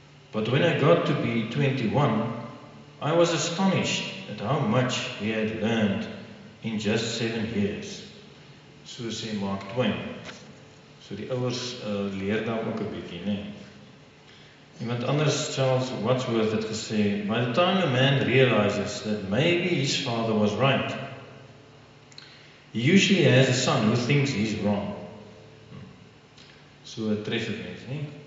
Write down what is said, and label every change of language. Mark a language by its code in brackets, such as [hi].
[en] But when I got to be 21, I was astonished at how much he had learned in just 7 years." [af] So sê Mark Twain. So die ouers leer dan ook 'n bietjie, né? Iemand anders, Charles Wadsworth, het gesê: [en] "By the time a man realizes that maybe his father was right, he usually has a son who thinks he's wrong." [af] So tref dit net, nie?